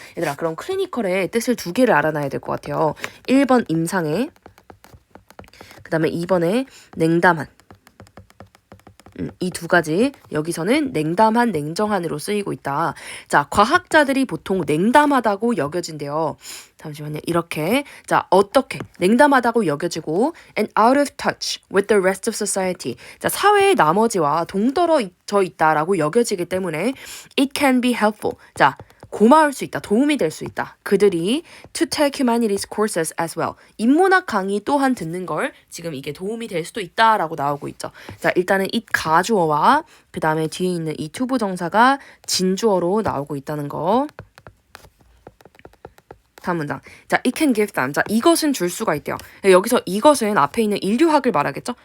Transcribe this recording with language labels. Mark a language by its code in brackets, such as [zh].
[ko] 얘들아, 그럼 클리니컬의 뜻을 두 개를 알아놔야 될 것 같아요. 1번 임상해. 그 다음에 2번에 냉담한. 이 두 가지 여기서는 냉담한, 냉정한으로 쓰이고 있다. 자, 과학자들이 보통 냉담하다고 여겨진대요. 잠시만요. 이렇게 자 어떻게 냉담하다고 여겨지고 [en] and out of touch with the rest of society. [ko] 자, 사회의 나머지와 동떨어져 있다라고 여겨지기 때문에 [en] it can be helpful. [ko] 자, 고마울 수 있다. 도움이 될 수 있다. 그들이 [en] to take humanities courses as well. [ko] 인문학 강의 또한 듣는 걸 지금 이게 도움이 될 수도 있다라고 나오고 있죠. 자, 일단은 it 가주어와 그 다음에 뒤에 있는 이 to 부정사가 진주어로 나오고 있다는 거. 다음 문장. 자, [en] it can give them. [ko] 자, 이것은 줄 수가 있대요. 여기서 이것은 앞에 있는 인류학을 말하겠죠?